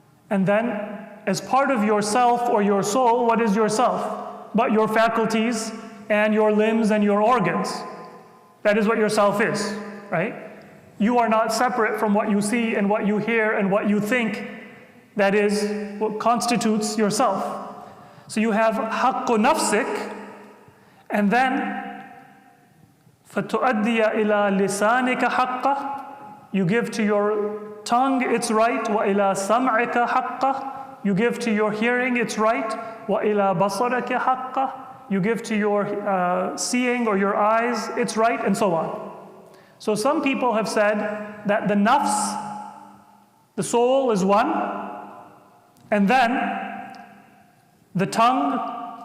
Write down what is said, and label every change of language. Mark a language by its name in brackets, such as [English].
[English] And then, as part of yourself or your soul, what is yourself? But your faculties and your limbs and your organs. That is what yourself is, right? You are not separate from what you see and what you hear and what you think. That is what constitutes yourself. So you have [Arabic] حَقُّ نَفْسِكَ, [English] and then [Arabic] فَتُؤَدِّيَ إِلَى لِسَانِكَ حَقَّهُ. [English] You give to your tongue its right. [Arabic] وَإِلَى سَمْعِكَ حَقَّهُ. [English] You give to your hearing its right. [Arabic] وَإِلَى بَصَرَكَ حَقَّهُ. [English] You give to your seeing or your eyes its right, and so on. So some people have said that the nafs, the soul, is one, and then the tongue,